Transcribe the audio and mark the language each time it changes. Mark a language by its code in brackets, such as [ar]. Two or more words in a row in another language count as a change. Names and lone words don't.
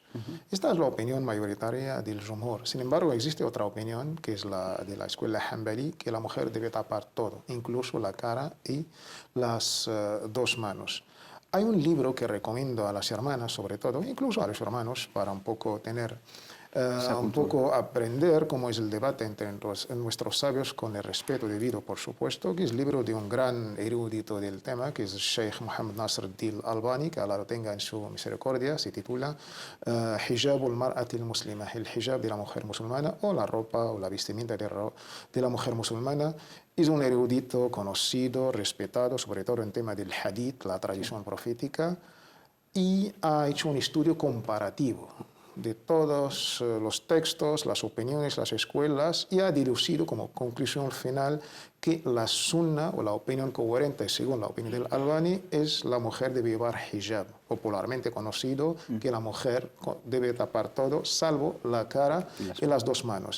[es] Esta es la opinión mayoritaria del jumhur. Sin embargo, existe otra opinión, que es la de la escuela Hanbali, que la mujer debe tapar todo, incluso la cara y las dos manos. Hay un libro que recomiendo a las hermanas, sobre todo, incluso a los hermanos, para un poco tener, un poco aprender cómo es el debate entre nuestros sabios, con el respeto debido, por supuesto, que es el libro de un gran erudito del tema, que es el Sheikh Muhammad Nasr al-Din al-Albani, que Allah lo tenga en su misericordia. Se titula Hijab al-Mar'ati al-Muslima, el hijab de la mujer musulmana, o la ropa o la vestimenta de la mujer musulmana. Es un erudito conocido, respetado, sobre todo en tema del hadith, la tradición profética, y ha hecho un estudio comparativo de todos los textos, las opiniones, las escuelas, y ha deducido como conclusión final que la sunna, o la opinión coherente según la opinión del Albani, es la mujer debe llevar hijab, popularmente conocido, que la mujer debe tapar todo, salvo la cara y las dos manos.